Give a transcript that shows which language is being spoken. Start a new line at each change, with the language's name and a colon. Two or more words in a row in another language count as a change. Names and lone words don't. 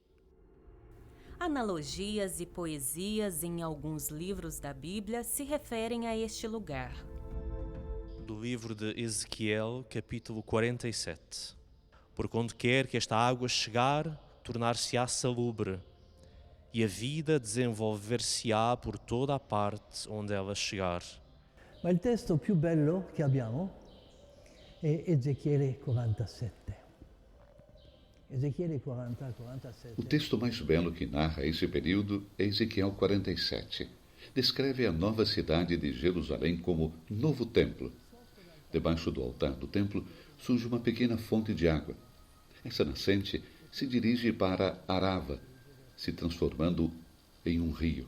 Portuguese: Analogias e poesias em alguns livros da Bíblia se referem a este lugar. Do livro de Ezequiel, capítulo 47. Porque onde quer que esta água chegar, tornar-se-á salubre, e a vida desenvolver-se-á por toda a parte onde ela chegar.
Italian: Ma il testo più bello che abbiamo è Ezechiele 47. Ezechiele 47.
Portuguese: O texto mais belo que narra esse período é Ezequiel 47. Descreve a nova cidade de Jerusalém como novo templo. Debaixo do altar do templo surge uma pequena fonte de água. Essa nascente se dirige para Arava, se transformando em um rio.